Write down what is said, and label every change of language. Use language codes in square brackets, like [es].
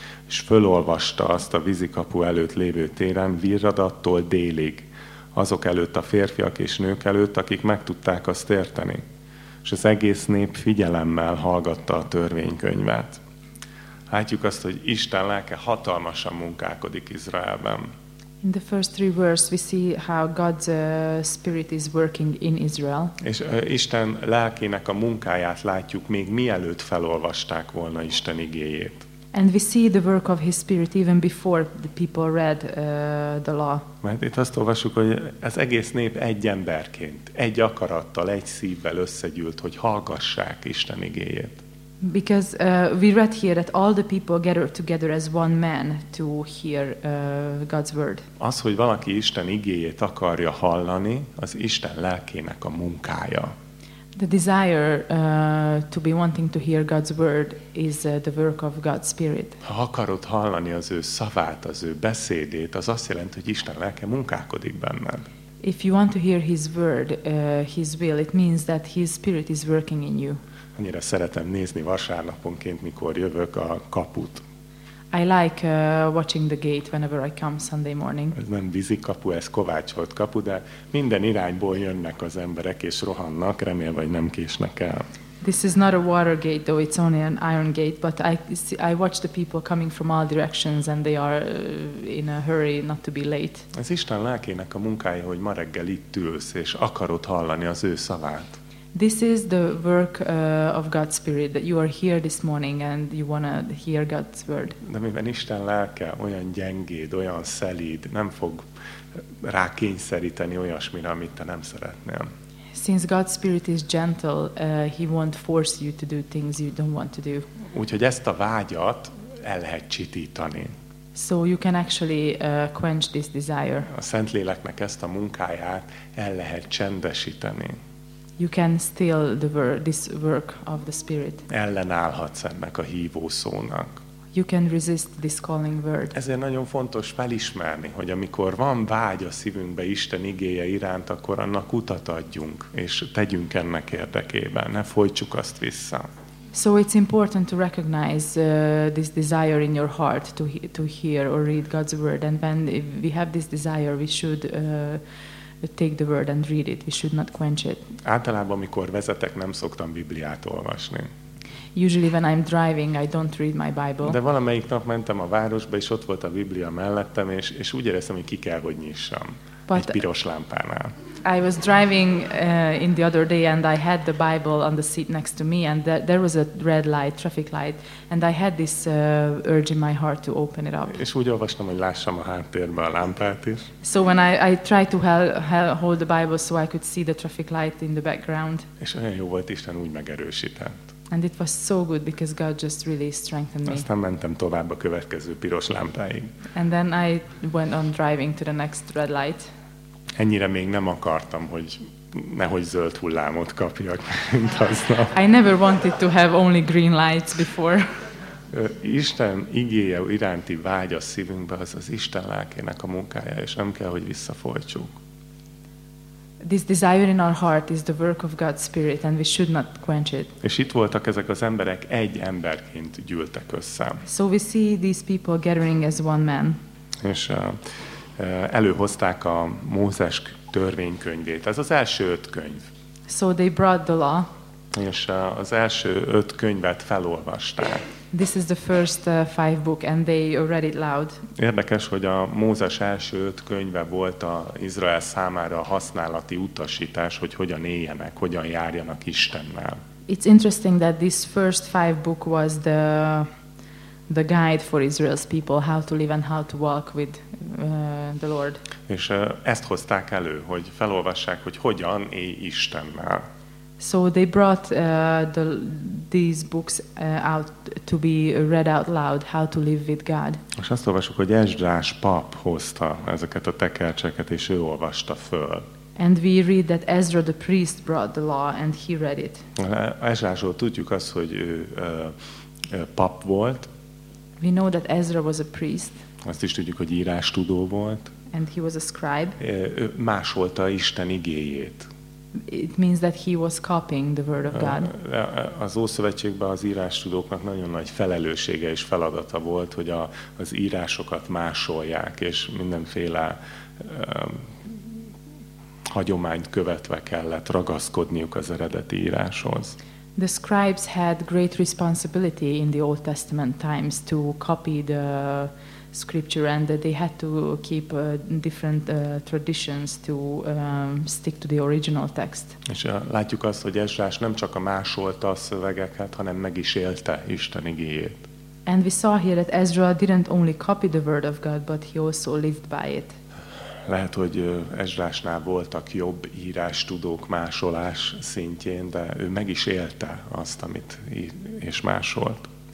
[hu] És fölolvasta azt a vízikapu előtt lévő téren virradattól délig, azok előtt a férfiak és nők előtt, akik meg tudták azt érteni. És az egész nép figyelemmel hallgatta a törvénykönyvet. Látjuk azt, hogy Isten lelke hatalmasan munkálkodik Izraelben. [en] In the first 3 verses we see how God's spirit is working in Israel. [hu] És Isten lelkének a munkáját látjuk még mielőtt felolvasták volna Isten igéjét. [en] And we see the work of his spirit even before the people read the law. [hu] Mert itt azt olvassuk, hogy az egész nép egy emberként, egy akarattal, egy szívvel összegyűlt, hogy hallgassák Isten igéjét. [en] Because we read here that all the people gathered together as one man to hear God's word. [hu] Az, hogy valaki Isten igéjét akarja hallani, az Isten lelkének a munkája. [en] The desire to be wanting to hear God's word is the work of God's spirit. [hu] Ha akarod hallani az ő szavát, az ő beszédét, az azt jelenti, hogy Isten lelke munkálkodik benned. [en] If you want to hear his word, his will, it means that his spirit is working in you. [hu] Annyira szeretem nézni vasárnaponként, mikor jövök a kaput. [en] I like watching the gate whenever I come Sunday morning. [hu] Ez nem vízi kapu, ez kovácsolt kapu, de minden irányból jönnek az emberek és rohannak, remélve, hogy nem késnek el. [en] This is not a water gate though, it's only an iron gate, but I watch the people coming from all directions and they are in a hurry not to be late. [hu] Ez Isten lelkének a munkája, hogy ma reggel itt ülsz és akarod hallani az ő szavát. [en] This is the work of God's spirit that you are here this morning and you want to hear God's word. [hu] De mivel Isten lelke olyan gyengéd, olyan szelíd, nem fog rákényszeríteni olyasmire, amit te nem szeretnél. [en] Since God's spirit is gentle, he won't force you to do things you don't want to do. [hu] Úgyhogy ezt a vágyat el lehet csitítani. [en] So you can actually quench this desire. [hu] A Szentléleknek ezt a munkáját el lehet csendesíteni. [en] You can still the this work of the spirit. [hu] Ellenállhatsz ennek a hívó szónak. [en] You can resist this calling word. [hu] Ezért nagyon fontos felismerni, hogy amikor van vágy a szívünkbe Isten igéje iránt, akkor annak utat adjunk, és tegyünk ennek érdekében, ne folytsuk azt vissza. [en] So it's important to recognize this desire in your heart to hear or read God's word, and when we have this desire, we should take the word and read it. We should not quench it. [hu] Általában, amikor vezetek, nem szoktam Bibliát olvasni. [en] Usually when I'm driving, I don't read my Bible. [hu] De valamelyik nap mentem a városba, és ott volt a Biblia mellettem, és úgy éreztem, hogy ki kell, hogy nyissam. egy piros lámpánál. [en] I was driving in the other day and I had the Bible on the seat next to me and there was a red light, traffic light, and I had this urge in my heart to open it up. [hu] És úgy olvastam, hogy lássam a háttérbe a lámpát is. [en] So when I tried to hold the Bible so I could see the traffic light in the background. [hu] És olyan jó volt, Isten úgy megerősített. [en] And it was so good because God just really strengthened me. [hu] Aztán mentem tovább a következő piros lámpáig. [en] And then I went on driving to the next red light. [hu] Ennyire még nem akartam, hogy nehogy zöld hullámot kapjak, mint aznap. [en] I never wanted to have only green lights before. [hu] Isten igéje iránti vágy a szívünkbe, az az Isten lelkének a munkája, és nem kell, hogy visszafolytsuk. [en] This desire in our heart is the work of God's Spirit, and we should not quench it. [hu] És itt voltak ezek az emberek egy emberként gyűltek össze. [en] So we see these people gathering as one man. [hu] És előhozták a Mózes törvénykönyvét. Ez az első öt könyv. [en] So they brought the law. [hu] És az első öt könyvet felolvasták. [en] This is the first five book, and they read it loud. [hu] Érdekes, hogy a Mózes első öt könyve volt a Izrael számára a használati utasítás, hogy hogyan éljenek, hogyan járjanak Istennel. [en] It's interesting that this first five book was the guide for Israel's people, how to live and how to walk with the Lord. [hu] És ezt hozták elő, hogy felolvassák, hogy hogyan élj Istennel. [en] So they brought these books out to be read out loud, how to live with God. [hu] És azt olvassuk, hogy Esdrás pap hozta ezeket a tekercseket, és ő olvasta föl. [en] And we read that Ezra the priest brought the law, and he read it. [hu] Esdrásról tudjuk azt, hogy ő pap volt. [en] We know that Ezra was a priest. [hu] Azt is tudjuk, hogy írástudó volt. [en] And he was a scribe. [hu] Ő másolta Isten igéjét. [en] It means that he was copying the word of God. [hu] Az Ószövetségben az írástudóknak nagyon nagy felelőssége és feladata volt, hogy az írásokat másolják, és mindenféle hagyományt követve kellett ragaszkodniuk az eredeti íráshoz. [en] The scribes had great responsibility in the Old Testament times to copy the scripture, and that they had to keep different traditions to stick to the original text. [hu] És látjuk azt, hogy Esdrás nem csak a másolta a szövegeket, hanem meg is élte Isten igéjét. [en] And we saw here that Ezra didn't only copy the word of God, but he also lived by it. [hu] Lehet, hogy Esdrásnál voltak jobb írástudók másolás szintjén, de ő meg is élte azt, amit és másolt.